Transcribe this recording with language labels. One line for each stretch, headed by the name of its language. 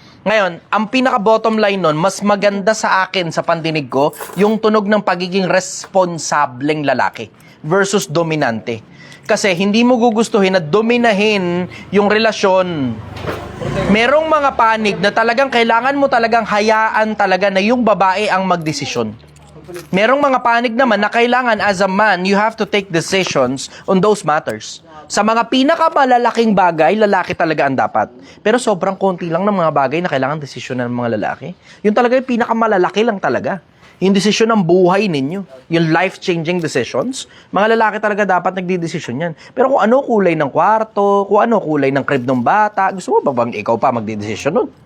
Filipino: Ngayon, ang pinaka-bottom line nun, mas maganda sa akin sa pandinig ko, yung tunog ng pagiging responsableng lalaki versus dominante. Kasi hindi mo gugustuhin na dominahin yung relasyon. Merong mga panig na talagang kailangan mo talagang hayaan talaga na yung babae ang magdesisyon. Merong mga panig naman na kailangan
English: as a man, you have to take decisions on those matters.
Filipino: Sa mga pinakamalalaking bagay, lalaki talaga ang dapat. Pero sobrang konti lang ng mga bagay na kailangan desisyonan ng mga lalaki. Yun talaga yung pinakamalalaki lang talaga. Yung desisyon ng buhay ninyo, yung
English: life-changing decisions,
Filipino: mga lalaki talaga dapat nagdidesisyon yan. Pero kung ano kulay ng kwarto, kung ano kulay ng crib ng bata, gusto mo ba bang ikaw pa magdidesisyon nun?